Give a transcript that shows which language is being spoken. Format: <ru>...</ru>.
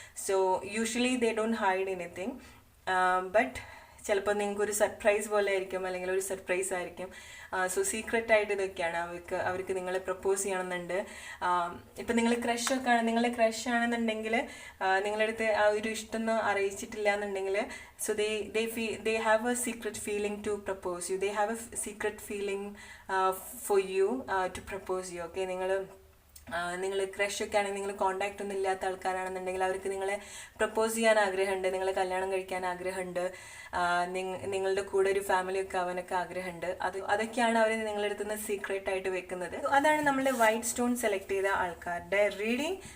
<en>So usually they don't hide anything.</en> <ml>But ചിലപ്പോൾ നിങ്ങൾക്കൊരു surprise പോലെ ആയിരിക്കും, അല്ലെങ്കിൽ ഒരു സർപ്രൈസ് ആയിരിക്കും. സോ സീക്രട്ടായിട്ട് ഇതൊക്കെയാണ് അവർക്ക് നിങ്ങളെ പ്രപ്പോസ് ചെയ്യണമെന്നുണ്ട്. ഇപ്പം നിങ്ങൾ നിങ്ങളുടെ ക്രഷ് ആണെന്നുണ്ടെങ്കിൽ നിങ്ങളുടെ അടുത്ത് ആ ഒരു ഇഷ്ടമൊന്നും അറിയിച്ചിട്ടില്ല എന്നുണ്ടെങ്കിൽ, so</ml> <en>they have a secret feeling to propose you. They have a secret feeling for you to propose you.</en> <ml>Okay, നിങ്ങൾ ക്രഷൊക്കെ ആണെങ്കിൽ, നിങ്ങൾ കോണ്ടാക്റ്റ് ഒന്നും ഇല്ലാത്ത ആൾക്കാരാണെന്നുണ്ടെങ്കിൽ അവർക്ക് നിങ്ങളെ പ്രപ്പോസ് ചെയ്യാൻ ആഗ്രഹമുണ്ട്, നിങ്ങളെ കല്യാണം കഴിക്കാൻ ആഗ്രഹമുണ്ട്, നിങ്ങളുടെ കൂടെ ഒരു ഫാമിലിയൊക്കെ ആവാനൊക്കെ ആഗ്രഹമുണ്ട്. അതൊക്കെയാണ് അവർ നിങ്ങളുടെ അടുത്ത് നിന്ന് സീക്രട്ടായിട്ട് വെക്കുന്നത്. അതാണ് നമ്മളുടെ വൈറ്റ് സ്റ്റോൺ സെലക്ട് ചെയ്ത ആൾക്കാരുടെ റീഡിങ്.</ml>